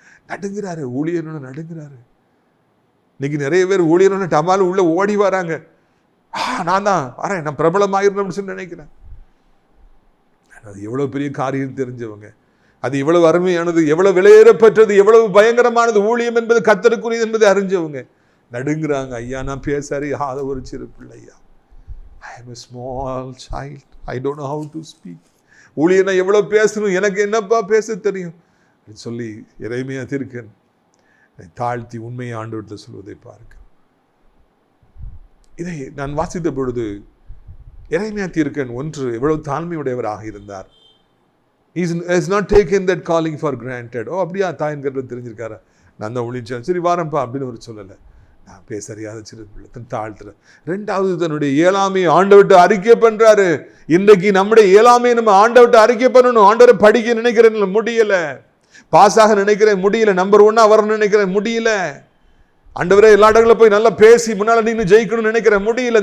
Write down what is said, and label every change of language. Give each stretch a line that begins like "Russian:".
Tamil: நடுங்கிறாரு, ஊழியர்னு நடுங்கிறாரு. இன்னைக்கு நிறைய பேர் ஊழியர்னு டமால் உள்ள ஓடி வராங்க. நான் தான் வரேன், நான் பிரபலமாயிருந்தேன் சொல்லி நினைக்கிறேன். அது எவ்வளவு பெரிய காரியம் தெரிஞ்சவங்க, அது எவ்வளவு அருமையானது, எவ்வளவு விலையேறப்பெற்றது, எவ்வளவு பயங்கரமானது ஊழியம் என்பது, கர்த்தருக்குரியது என்பதை அறிஞ்சவங்க நடுங்கிறாங்க. ஐயா, நான் பேச அறியாத ஒரு சிறு பிள்ளையா,
English: I am a small child, I don't know how to speak.
Tamil: ஊழியனை எவ்வளவு பேசணும், எனக்கு என்னப்பா பேச தெரியும் சொல்லி எரேமியா தீர்க்கன் தாழ்த்தி உண்மையை ஆண்டவரிடத்தில் சொல்வதை பார்க்க. இதை நான் வாசித்த பொழுது எரேமியா தீர்க்கன் ஒன்று எவ்வளவு தாழ்மையுடையவராக இருந்தார்.
English: Is not taken that calling for granted.
Tamil: அப்படியா, தாயின் கருத்தில் தெரிஞ்சிருக்காரு, நான் தான் ஒழிச்சேன், சரி வாரம்பா அப்படின்னு ஒரு சொல்லலை. நான் பேசறியாத சிறு பிள்ளை, தன் தாழ்த்துற. ரெண்டாவது, தன்னுடைய இயலாமையை ஆண்டவர்கிட்ட அறிக்கை பண்றாரு. இன்றைக்கு நம்முடைய இயலாமையை நம்ம ஆண்டவர்கிட்ட அறிக்கை பண்ணணும். ஆண்டவரை படிக்க நினைக்கிறேன், முடியல. பாஸாக நினைக்கிறேன், முடியல. நம்பர் 1 வரணும்னு நினைக்கிறேன், முடியல. ஆண்டவரே, எல்லா இடங்களில் போய் நல்லா பேசி முன்னால நீங்க ஜெயிக்கணும்னு நினைக்கிறேன், முடியல.